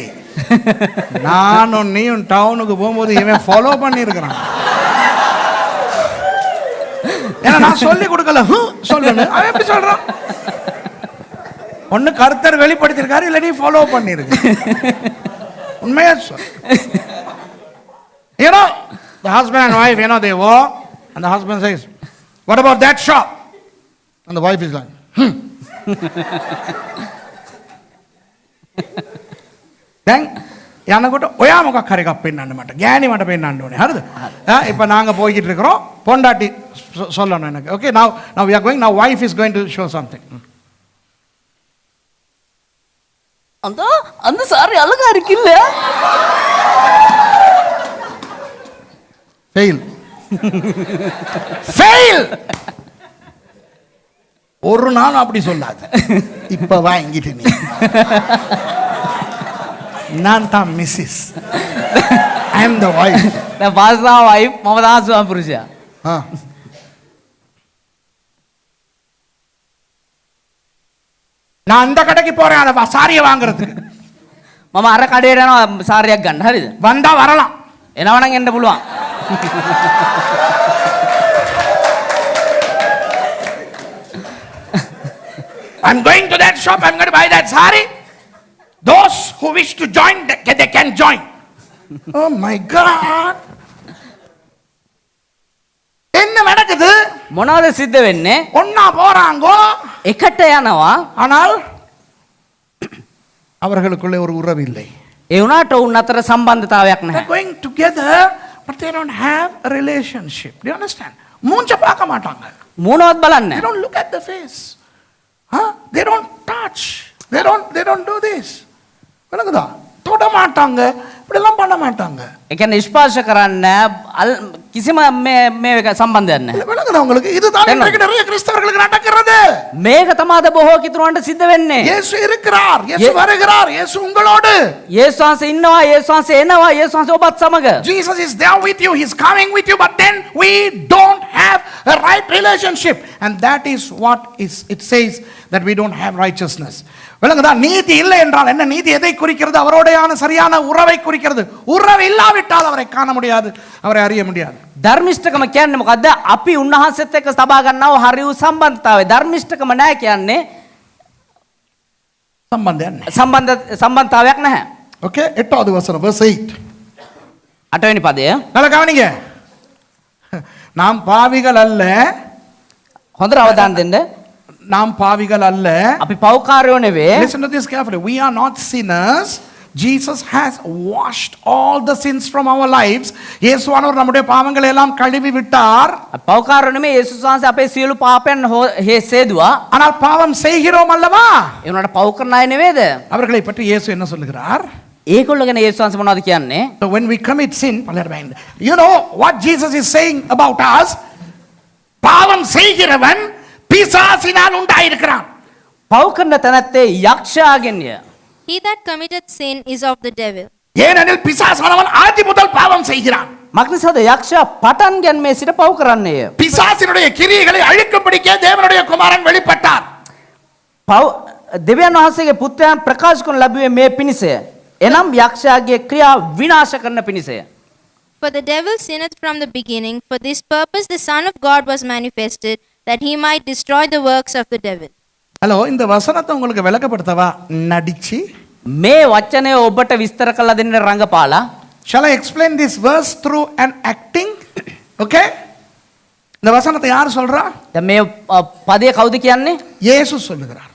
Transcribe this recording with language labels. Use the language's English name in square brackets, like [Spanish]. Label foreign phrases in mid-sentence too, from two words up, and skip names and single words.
[Tamil] நானும் நீயும் டவுனுக்கு போகும்போது இவன் ஃபாலோ பண்ணியிருக்கிறான். ஏன்னா நான் சொல்லி கொடுக்கல சொல்லணும். அவன் எப்படி சொல்றான்? ஒன்னு கர்த்தர் வெளிப்படுத்திருக்காரு, இல்ல நீ ஃபாலோ பண்ணிருக்கு. உண்மையா சொல். [English] You know, the husband and wife, you know, they walk, and the husband says, "What about that shop?" And the wife is like, [Sinhala] දැන් යනකොට ඔයා මොකක් හරි එකක් පෙන්වන්න මට. ගෑණි මට පෙන්වන්න ඕනේ. හරිද? [Tamil] இப்போ நாங்க போயிட்டு இருக்கிறோம். பொண்டாட்டி சொல்லணும் எனக்கு. [English] Okay, now we are going. Now wife is going to show something. [Tamil] அந்த சாரி அழகா இருக்குல்ல? [English] Fail. Fail. [Tamil] ஒரு நாள் அப்படி சொல்லாத. இப்ப வாங்கிட்டு நீ. நான் தான் மிஸ்ஸஸ். [English] I am the wife. [Tamil] நான் [English] pastor wife, [Tamil] மම தான் சுவாமி புருஷா. நான் அந்த கடைக்கு போறேன் அந்த சாரியை வாங்குறதுக்கு. [Sinhala] මම අර කඩේට යනවා සාරියක් ගන්න. හරිද? [Tamil] வந்தா வரலாம். [Sinhala] එනවනම් එන්න පුළුවන්. [English] I'm going to that shop. I'm going to buy that sari. Those who wish to join, they can join. Oh my God. [Tamil] என்ன நடக்குது? [Sinhala] මොනවද සිද්ධ වෙන්නේ? [Tamil] ஒண்ணா போறாங்கோ, [Sinhala] එකට යනවා. [Tamil] ஆனால் அவர்களுக்குள்ளே ஒரு உறவு இல்லை. [Sinhala] ඒ වුණාට උන් අතර සම්බන්ධතාවයක් නැහැ. [English] They're going together, but they don't have a relationship. Do you understand? [Tamil] மூஞ்ச பார்க்க மாட்டாங்க. [Sinhala] මොනවත් බලන්නේ [English] They [Sinhala] නැහැ. [English] don't look at the face. They don't touch. They don't do this. [Tamil] விளங்குதா? தொட மாட்டாங்க, இப்படிலாம் பண்ண மாட்டாங்க. [Sinhala] ඒ කියන්නේ ස්පර්ශ කරන්න කිසිම මේ සම්බන්ධයක් නැහැ. [Tamil] விளங்குதா உங்களுக்கு? இதுதான் இன்றைக்கு நிறைய கிறிஸ்தவர்களுக்கு நடக்கிறது. [Sinhala] මේක තමාද බොහෝ කිතුරන්ට සිද්ධ වෙන්නේ. [Tamil] இயேசு இருக்கிறார், இயேசு வருகிறார், இயேசு உங்களோடு. [Sinhala] යේසුස් වහන්සේ ඉන්නවා, යේසුස් වහන්සේ එනවා, යේසුස් වහන්සේ ඔබත් සමග. [English] Jesus is there with you, he's coming with you, but then we don't have a right relationship, and that is what it says that we don't have righteousness. [Tamil] விளங்குதா? நீதி இல்லை என்றால் என்ன? நீதி எதை குறிக்கிறது? அவரோடையான சரியான உறவை குறிக்கிறது. உறவு இல்லாவிட்டால் அவரை காண முடியாது, அவரை அறிய முடியாது. [Sinhala] ධර්මිෂ්ඨකම කියන්නේ මොකද්ද? අපි උන්වහන්සේත් එක්ක සබා ගන්නව හරි වූ සම්බන්ධතාවය. ධර්මිෂ්ඨකම නැහැ කියන්නේ සම්බන්ධතාවයක් නැහැ. [Tamil] ஓகே, 8வது வசனம், verse 8. [Sinhala] 8වෙනි පදය. [Tamil] நல்லா கவனிங்க. நாம் பாவிகள் அல்ல. [Sinhala] හොඳට අවධානය දෙන්න. [Tamil] நாம் பாவிகள் அல்ல. [Sinhala] අපි පව්කාරයෝ නෙවෙයි. [English] Listen to this carefully. We are not sinners. Jesus has washed all the sins from our lives. [Tamil] இயேசுவானவர் நம்முடைய பாவங்களை எல்லாம் கழுவி விட்டார். [Sinhala] පව්කාරයෝ නෙමෙයි. යේසුස් වහන්සේ අපේ සියලු පාපයන් හේසෙදුවා. [Tamil] ஆனால் பாவம் செய்கிறோம் அல்லவா? [Sinhala] ඒ උනාට පව් කරන අය නෙවෙයිද? [Tamil] அவர்களை பற்றி இயேசு என்ன சொல்லுகிறார்? [Sinhala] ඒගොල්ලෝ ගැන යේසුස් වහන්සේ මොනවද කියන්නේ? [English] So when we commit sin, you know what Jesus is saying about us? [Tamil] பாவம் செய்கிறவன் பிசாசினால் உண்டாயிருக்கிறான். [Sinhala] පව් කරන තැනැත්තේ යක්ෂයාගෙන්ය. [English] He that committeth sin is of the devil. [Tamil] ஏனெனில் பிசாசானவன் ஆதி முதல் பாவம் செய்கிறான். [Sinhala] මක්නිසාද යක්ෂයා පටන් ගැන්මේ සිට පව් කරන්නේය. [Tamil] பிசாசினுடைய கிரியைகளை அழிக்கும்படிக்கே தேவனுடைய குமாரன் வெளிப்பட்டார். [Sinhala] පව් දෙවියන් වහන්සේගේ පුත්‍රයන් ප්‍රකාශ කරන ලැබුවේ මේ පිණිසය. එනම් යක්ෂයාගේ ක්‍රියා විනාශ කරන පිණිසය. [English] For the devil sinneth from the beginning. For this purpose the Son of God was manifested, that he might destroy the works of the devil. [Tamil] ஹலோ, இந்த வசனத்தை உங்களுக்கு விளக்கப்படுத்தவா நடிச்சு? [Sinhala] මේ වචනය ඔබට විස්තර කළ දෙන්න රංගපාලා. [English] Shall I explain this verse through an acting? [Tamil] Okay? இந்த வசனத்தை யார் சொல்றா? [Sinhala] දැන් මේ පදේ කවුද කියන්නේ? [Tamil] இயேசு சொல்லுகிறார்.